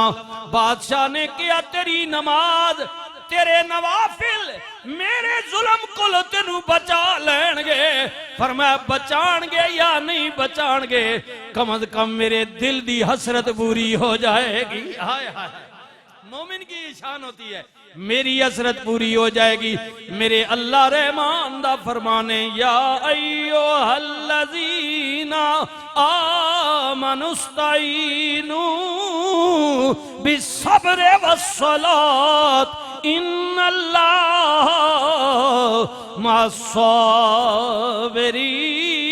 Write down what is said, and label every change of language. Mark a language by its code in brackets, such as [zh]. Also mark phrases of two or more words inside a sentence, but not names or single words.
[hi] बादशाह ने कहा तेरी नमाज तेरे नवाफिल मेरे जुल्म को तेनू बचा लेंगे। [pa] ਫ਼ਰਮਾਇਆ ਬਚਾਣਗੇ ਯਾ ਨਹੀਂ ਬਚਾਣਗੇ, ਕਮ ਅਜ਼ ਕਮ ਮੇਰੇ ਦਿਲ ਦੀ ਹਸਰਤ ਪੂਰੀ ਹੋ ਜਾਏਗੀ। [hi] हाय हाय मोमिन की शान होती है मेरी हसरत पूरी हो जाएगी। [pa] ਮੇਰੇ ਅੱਲਾਹ ਰਹਿਮਾਨ ਦਾ ਫ਼ਰਮਾਨ ਏ [ar] يا أيها الذين آمنوا استعينوا بالصبر والصلاة إن الله مع الصابرين.